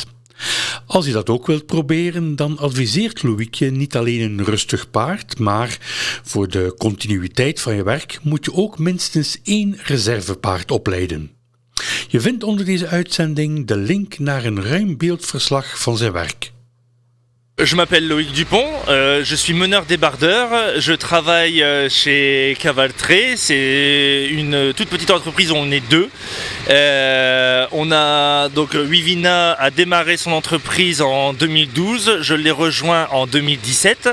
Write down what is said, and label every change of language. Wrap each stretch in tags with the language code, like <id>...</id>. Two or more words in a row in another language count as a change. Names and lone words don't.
<nl>Als je dat ook wilt proberen, dan adviseert Loïc je niet alleen een rustig paard, maar voor de continuïteit van je werk moet je ook minstens 1 reservepaard opleiden. Je vindt onder deze uitzending de link naar een ruim beeldverslag van zijn werk.</nl> <fr>Je m'appelle Loïc Dupont, je suis meneur-débardeur, je travaille chez Cavaltré, c'est une toute petite entreprise où on est 2. Wivina a démarré son entreprise en 2012, je l'ai rejoint en 2017.</fr>